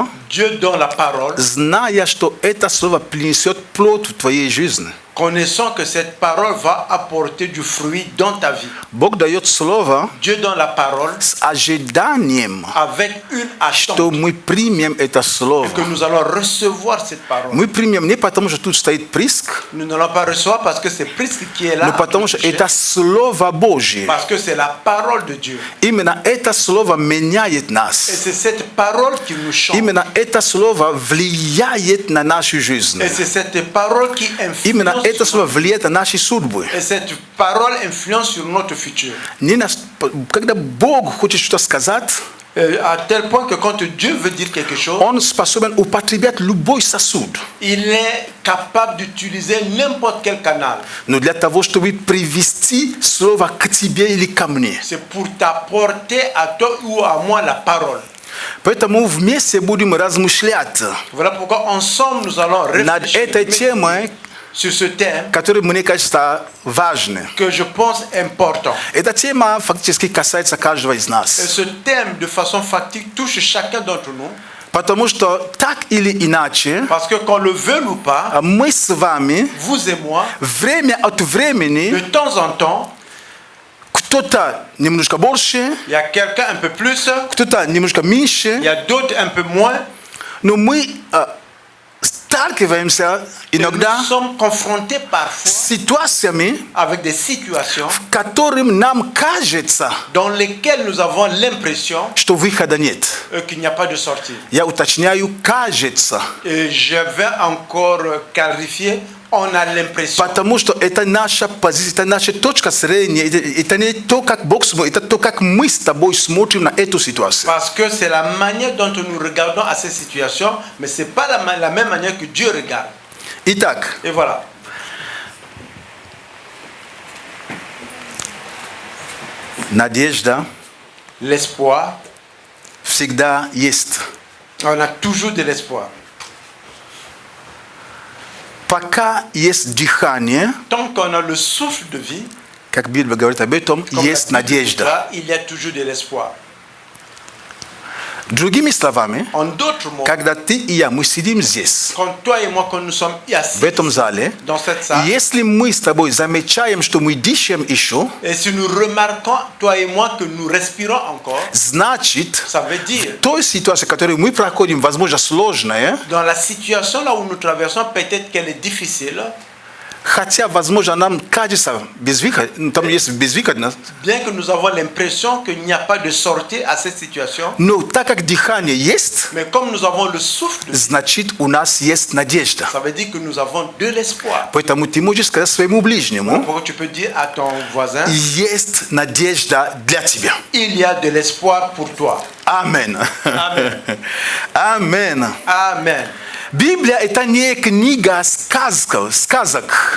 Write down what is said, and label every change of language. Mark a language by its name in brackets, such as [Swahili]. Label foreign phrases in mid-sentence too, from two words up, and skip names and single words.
[French] Dieu donne la parole, [Russian] зная, что это слово принесет плод в твоей жизни. [French] connaissant que cette parole va apporter du fruit dans ta vie. [Russian] Бог дает слово [French] Dieu donne la parole [Russian] с ожиданием, [French] avec une [Russian] что [French] attente [Russian] мы примем это слово. [French] que nous allons recevoir cette parole. [Russian] Мы примем не потому, что тут стоит приск, [French] Nous n'allons pas recevoir parce que c'est Christ qui est là, [Russian] но потому, что это Слово Божье. [French] parce que c'est la parole de Dieu. [Russian] Именно это слово меняет [French] Et [Russian] нас. [French] c'est cette parole qui nous change. [Russian] Именно это слово влияет на нашу жизнь. [French] Et c'est cette parole qui [Russian] Именно [French] influence [Russian] это [French] sur [Russian] слово влияет на наши судьбы. [French] Et cette parole influence sur notre futur. [Russian] Когда Бог хочет что-то сказать, [French] À tel point que quand Dieu veut dire quelque chose, [Russian] Он способен употреблять любой сосуд. [French] il est capable d'utiliser n'importe quel canal. [Russian] Но для того, чтобы привести слово к тебе или ко мне. [French] C'est pour t'apporter à toi ou à moi la parole. [Russian] Поэтому вместе будем размышлять [French] Voilà pourquoi ensemble nous allons [Russian] над этой [French] réfléchir [Russian] темой, [French] sur ce thème [Russian] который, мне кажется, важный. [French] que je pense important. [Russian] Эта тема фактически касается каждого из [French] Et [Russian] нас. [French] ce thème, de façon factique, touche chacun d'entre nous. [Russian] Потому что так или иначе, [French] Parce que qu'on le veuille ou pas, [Russian] мы с вами [French] vous et moi, [Russian] время от [French] de [Russian] времени [French] temps en temps, [Russian] кто-то немножко больше, [French] il y a quelqu'un un peu plus, [Russian] кто-то немножко [French] il [Russian] меньше, [French] y a d'autres un peu moins. [Russian] но мы сталкиваемся [French] Et [Russian] иногда [French] nous sommes confrontés [Russian] с [French] parfois [Russian] ситуациями, [French] avec des situations [Russian] в которых нам кажется, [French] dans lesquelles nous avons l'impression [Russian] что выхода нет. [French] qu'il n'y a pas de sortie. [Russian] Я уточняю, кажется. [French] Et je vais encore clarifier, on a l'impression. [Russian] Потому что это наша позиция, это наша точка зрения, это не то, как Бог смотрит, это то, как мы с тобой смотрим на эту ситуацию. [French] Parce que c'est la manière dont nous regardons à ces situations, mais ce n'est pas la même manière que Dieu regarde. [Russian] Итак, [French] Et voilà. [Russian] надежда [French] L'espoir, [Russian] всегда есть. [French] on a toujours de l'espoir. [Russian] Пока есть дыхание, [French] Tant qu'on a le souffle de vie, [Russian] как Библия говорит об этом, [French] comme [Russian] есть [French] la Bible [Russian] надежда. [French] dit, il y a toujours de l'espoir. [Russian] Другими словами, [French] En d'autres mots, [Russian] когда ты и я, мы сидим здесь, [French] quand toi et moi, quand nous sommes assis [Russian] в этом зале, [French] dans cette salle, [Russian] если мы с тобой замечаем, что мы дышим еще, [French] et si nous remarquons, toi et moi, que nous respirons encore, [Russian] значит, [French] ça veut dire, [Russian] в той ситуации, которую мы проходим, возможно, сложная, [French] dans la situation là où nous traversons, peut-être qu'elle est difficile, [Russian] хотя, возможно, нам кажется там есть безвыходность, [French] Bien que nous avons l'impression qu'il n'y a pas de sortie à cette situation, [Russian] но так как дыхание есть, [French] mais comme nous avons le souffle, [Russian] значит, у нас есть надежда. [French] ça veut dire que nous avons de l'espoir. [Russian] Поэтому ты можешь сказать своему ближнему, [French] Pourquoi tu peux dire à ton voisin, [Russian] есть надежда для тебя. [French] il y a de l'espoir pour toi. [Russian] Амен. [French] Amen. [Russian] Амен. [French] Amen. [Russian] Библия – это не книга сказок,